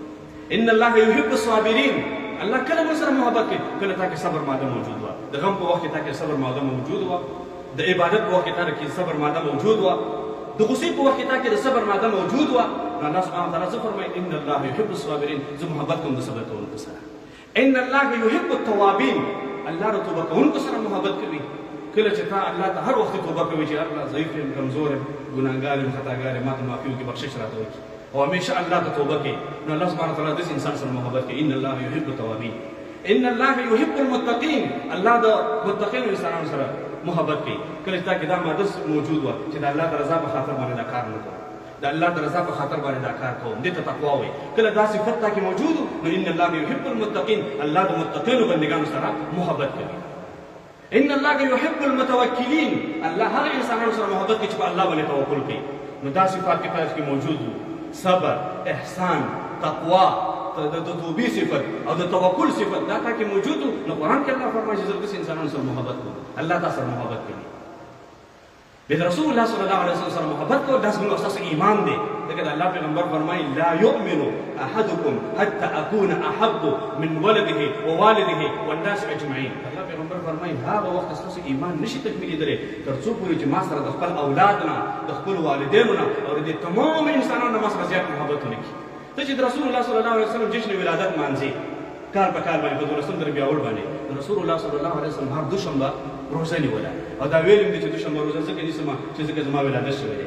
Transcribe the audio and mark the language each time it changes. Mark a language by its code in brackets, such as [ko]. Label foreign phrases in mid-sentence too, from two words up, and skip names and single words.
[ar] ان الله يحب الصابرین، [ps] الله کله موږ سره محبت کوي کله تا کې صبر ماده موجود وه. د غم په وخت کې تا کې صبر ماده موجود وه، د عبادت په وخت کې تا کې صبر ماده موجود وه، د غصې په وخت کې تا کې د صبر ماده موجود وه. نو [ar] الله سبحانه وتعالی [ps] څه فرمایي؟ [ar] ان الله يحب الصابرین، [ps] زه محبت کوم د صبر کوونکو سره. [ar] ان الله يحب التوابین، [ps] الله د توبه کوونکو سره محبت کوي. کله چې تا الله ته هر وخت توبه کوي چې الله ضعیف یم، کمزور یم، ګناهګار یم، خطاګار یم، ماته معافي وکړي، بخشش راته وکړي او همیشه الله ته توبه کوي نو [ar] الله سبحانه وتعالی [ps] داسې انسان سره محبت کوي. [ar] ان الله يحب التوابین. ان الله يحب المتقین، [ps] الله د متقین انسانانو سره محبت کوي. کله چې تا کې دا ماده موجود وه چې د الله د رضا په خاطر باندې دا کار نه کوم، د الله د رضا په خاطر باندې دا کار کوم، دې ته تقوا وایي. کله دا صفت تا کې موجود نو [ar] ان الله يحب المتقین، [ps] الله د متقینو بندګانو سره محبت کوي. [ar] ان الله يحب المتوکلین، [ps] الله هغه انسانانو سره محبت کوي چې په الله باندې توکل کوي. نو دا صفات کې تاسو کې موجود وو: صبر، احسان، تقوا، د توبې صفت او د توکل صفت دا تا کې موجود وو. نو قرآن کې الله فرمایي چې زه داسې انسانانو سره محبت کوم، الله تا سره محبت کوي. بیا [ar] رسول الله صلی الله علیه وسلم [ps] سره محبت کول دا زموږ اساس ایمان دی. ځکه د الله پیغمبر فرمایي [ar] لا یؤمن احدکم حتى اكون احب من ولده ووالده والناس اجمعین. [ps] الله پیغمبر فرمایي هغه وخت ستاسو ایمان نشي تکمیلېدلی تر څو پورې چې ما سره د خپل اولاد نه، د خپل والدینو نه او د تمام انسانانو نه ما سره زیات محبت ونه کړي. ته چې د [ar] رسول الله صلی الله علیه وسلم [ps] جشن ولادت مانځي کال په کال باندې په 12 ربیع الاول باندې [ar] رسول الله صلی الله علیه وسلم [ps] هر دوشنبه روزه نیوله او دا ویلم دي چې دوشنبه روزه ځکه نیسم چې ځکه زما ولادت شوی دی.